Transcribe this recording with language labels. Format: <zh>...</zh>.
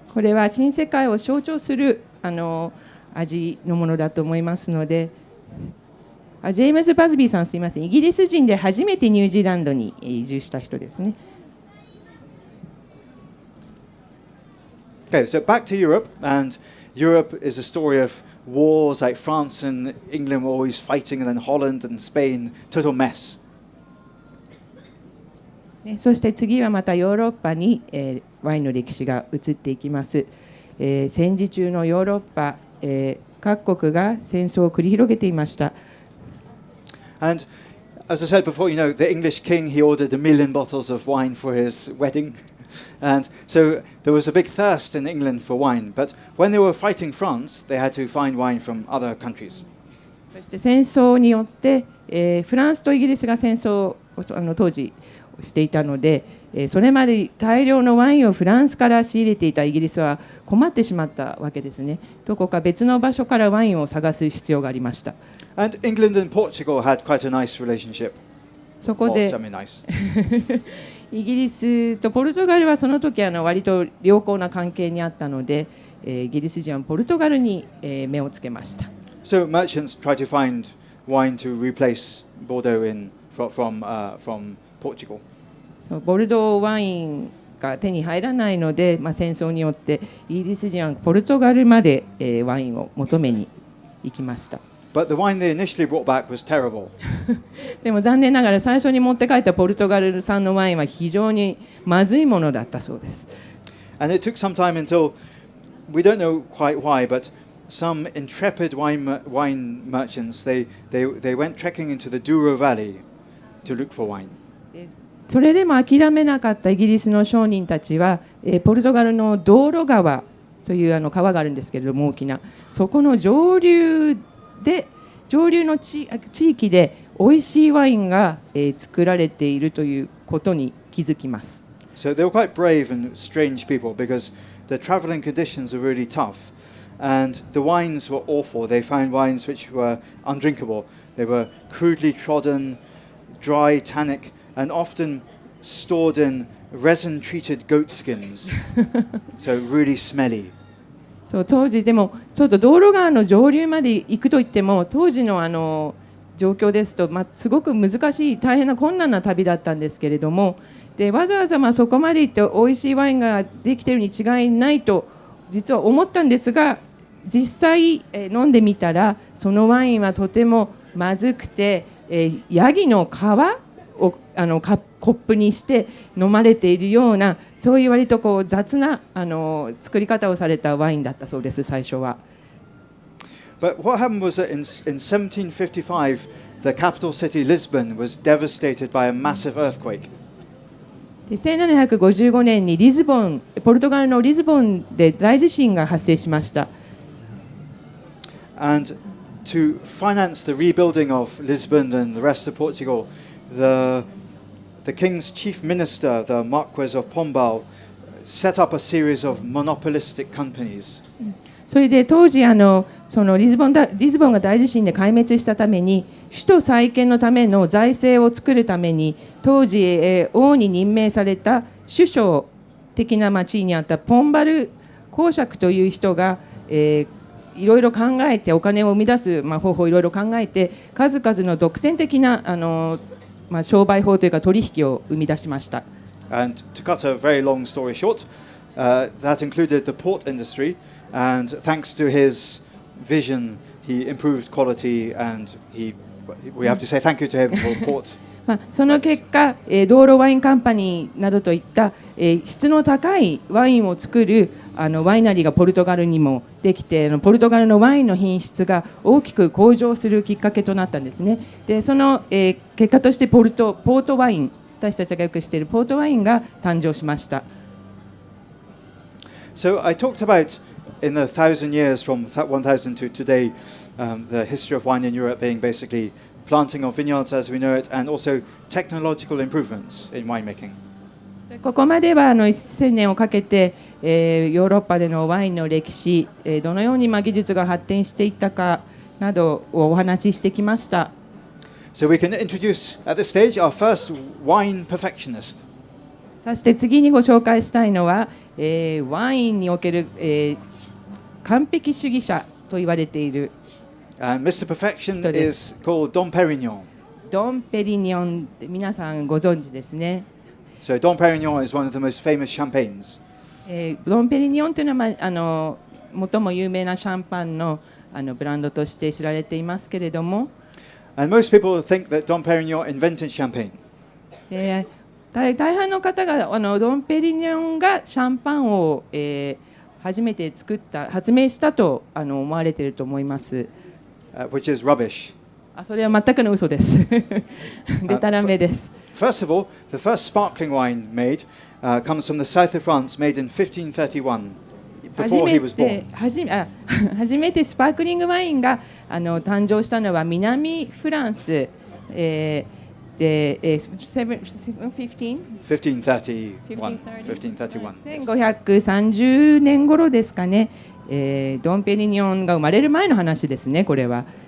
<ja>これは新世界を象徴する味のものだと思いますので、ジェームズ・バズビーさん、すみません、イギリス人で初めてニュージーランドに移住した人ですね。</ja> <en>Okay, so back to Europe, and Europe is a story of wars, like France and England were always fighting, and then Holland and Spain, total mess.</en> <ja>そして次はまたヨーロッパに、ワインの歴史が移っていきます。戦時中のヨーロッパ、各国が戦争を繰り広げていました。</ja> <en>And as I said before, the English king, he ordered 1,000,000 bottles of wine for his wedding. And so there was a big thirst in England for wine. But when they were fighting France, they had to find wine from other countries.</en> <ja>そして戦争によって、フランスとイギリスが戦争を当時していたので、それまで大量のワインをフランスから仕入れていたイギリスは困ってしまったわけですね。どこか別の場所からワインを探す必要がありました。</ja> <en>And England and Portugal had quite a nice relationship.</en> <ja>そこで</ja> <en>semi-nice.</en> <ja>イギリスとポルトガルはその時割と良好な関係にあったので、イギリス人はポルトガルに目をつけました。</ja> <en>So merchants try to find wine to replace Bordeaux from Portugal.</en> <ja>そうボルドーワインが手に入らないので、戦争によってイギリス人はポルトガルまで、ワインを求めに行きました。</ja> <en>But the wine they initially brought back was terrible.</en> <ja>でも残念ながら最初に持って帰ったポルトガル産のワインは非常にまずいものだったそうです。</ja> <en>And it took some time until, we don't know quite why, but some intrepid wine merchants, they went trekking into the Douro Valley to look for wine.</en> <ja>それでも諦めなかったイギリスの商人たちは、ポルトガルの道路川という川があるんですけれども、大きなそこの上流の地域で美味しいワインが、作られているということに気づきます。</ja> <en>So they were quite brave and strange people because the traveling conditions were really tough and the wines were awful. They found wines which were undrinkable. They were crudely trodden, dry, tannic, and often stored in resin-treated goat skins. So really smelly.</en> <ja>そう当時でもちょっと道路川の上流まで行くといっても当時の状況ですと、すごく難しい大変な困難な旅だったんですけれども、でわざわざそこまで行って美味しいワインができているに違いないと実は思ったんですが、実際、飲んでみたらそのワインはとてもまずくて、ヤギの皮をコップにして飲まれているような、そういう割と雑な作り方をされたワインだったそうです、最初は。</ja> <en>But what happened was that in 1755, the capital city Lisbon was devastated by a massive earthquake.</en> <ja>1755年にポルトガルのリズボンで大地震が発生しました。</ja> <en>And to finance the rebuilding of Lisbon and the rest of Portugal, the king's chief minister, the Marquess of Pombal, set up a series of monopolistic companies.</en> <ja>それで当時そのリズボンが大地震で壊滅したために首都再建のための財政を作るために当時、王に任命された首相的な地位にあったポンバル公爵という人が、いろいろ考えてお金を生み出す、方法をいろいろ考えて数々の独占的な商売法というか取引を生み出しました。</ja> <en>And to cut a very long story short, that included the port industry, and thanks to his vision, he improved quality, and we have to say thank you to him for port.</en> <ja>その結果、道路ワインカンパニーなどといった、質の高いワインを作るワイナリーがポルトガルにもできて、ポルトガルのワインの品質が大きく向上するきっかけとなったんですね。でその、結果としてポートワイン、私たちがよく知っているポートワインが誕生しました。</ja> <en>So I talked about in the 1,000 years from 1000 to today, the history of wine in Europe being basically planting of vineyards as we know it, and also technological improvements in winemaking.</en> <ja>ここまでは1000年をかけて、ヨーロッパでのワインの歴史、どのように技術が発展していったかなどをお話ししてきました。</ja> <en>So we can introduce at this stage our first wine perfectionist.</en> <ja>そして次にご紹介したいのは、ワインにおける、完璧主義者と言われている。</ja> <en>And Mr. Perfection is called Dom Perignon.</en> <ja>ドン・ペリニョン、皆さんご存知ですね。</ja> <en>So Dom Perignon is one of the most famous champagnes.</en> <ja>ドン・ペリニョンというのは最も有名なシャンパンのブランドとして知られていますけれども、</ja> <en>And most people think that Dom Perignon invented champagne.</en> <ja>大半の方がドンペリニョンがシャンパンを、初めて発明したと思われていると思います。</ja> <en>which is rubbish.</en> <ja>それは全くの嘘です。でたらめです。</ja> <en>First of all, the first sparkling wine made comes from the south of France, made in 1531, before he was born.</en> <ja>初めてスパークリングワインが誕生したのは南フランス、で1530年頃ですかね、ドンペリニョンが生まれる前の話ですね、これは。</ja>